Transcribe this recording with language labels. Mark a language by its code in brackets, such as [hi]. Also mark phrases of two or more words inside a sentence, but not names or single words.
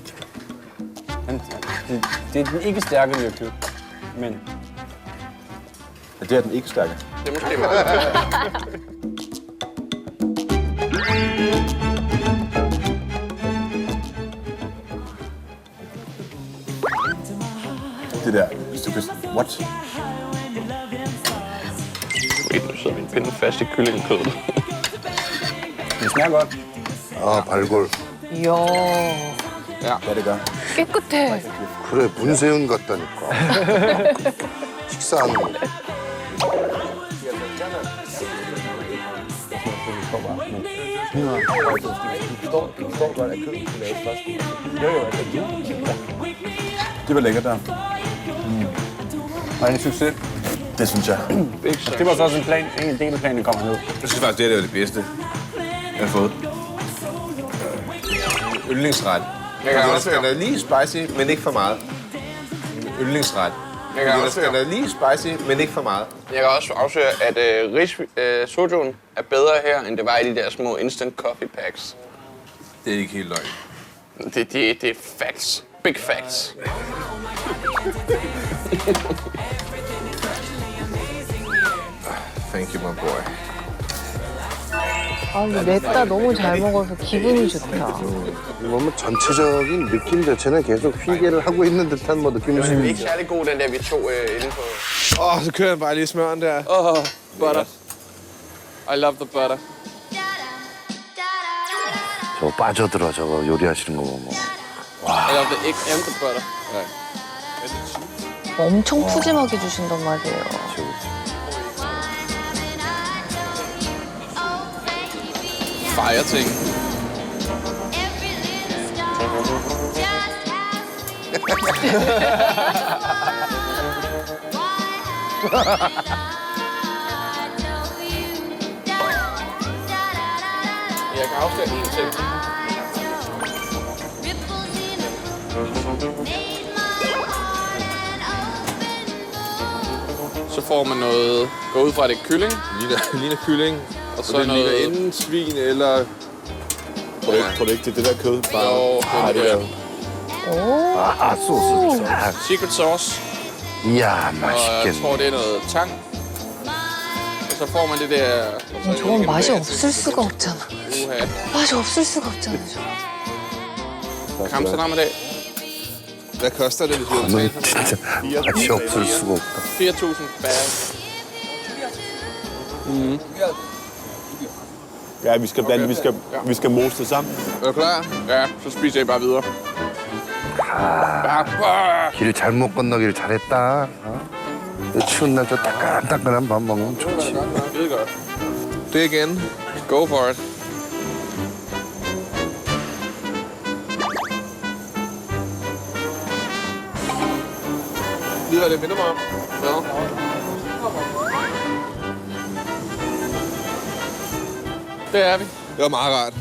[da] Det er den ikke stærke, vi har købt, men... Ja, det er den ikke stærke. Det er måske meget. Det der, hvis du kan... What? Wait, nu sidder min pinde fast i kyllingekødet. Det smager godt. [ko] 아, 발골. 이야, [da] Ja, det gør. [ko] 깨끗해. 그래, 문세윤 같다니까. 식사하는 거. [da] Det var lækkert der. Og en succes. Det synes jeg. Det var så også en plan, en del af planen kommer ned. Jeg synes faktisk, det er det bedste, jeg har fået. Yndlingsret. Den er lige spicy, men ikke for meget. Yndlingsret. Den er lige spicy, men ikke for meget. Jeg kan også afsløre, at sojoen er bedre her, end det var i de der små [en] instant coffee packs. [da] Det er ikke helt løgn. Det er facts. [en] Big facts. Thank you, my boy. [ko] 아, 근데 냈다 너무 잘 먹어서 기분이 좋다. 보면 전체적인 느낌 자체는 계속 휘게를 하고 있는 듯한 뭐 느낌일 수 [da] Det er [ko] 있는데. [da] ikke særlig god, den der vi tog inde på. Så kører jeg bare lige smøren der. [en] Butter. I love the butter. [ko] 저거 빠져들어, 저거 요리하시는 거 보면. [en] I love the egg and the butter. [ko] 엄청 푸짐하게 주신단 말이에요. [da] Fire ting. Jeg kan afsløre en ting. Så får man noget, går ud fra det er kylling, Ligner kylling. og så Så det ligner noget... enten svin eller... Tror du ikke, det er det der kød? Jo, Bare det det er der. [ko] 아, 소스. [en] secret sauce, [ko] 이야, [da] og jeg tror, [ko] 맛있겠네. [da] det er noget tang. Og så får man det der... [ko] 저건 맛이 없을 수가 없잖아. [da] Uha. [ko] 맛이 없을 수가 없잖아. [da] Kamsterdam-dag. Hvad koster det, hvis vi 너 har betalt? [ko] 진짜 맛이 없을 수가 없다. [da] 4.000 bag. Ja, vi skal blande, vi skal mose det sammen. Er du klar? Ja, så spiser jeg bare videre. [ko] 길을 잘못 건너기를 잘했다. 어? 이 추운 날 저 따끈따끈한 밥 먹으면 좋지. [da] Skide godt. Det igen. [en] Go for it. [da] Lige hvad det minder mig om. Hvad? Det er vi. Det var meget rart.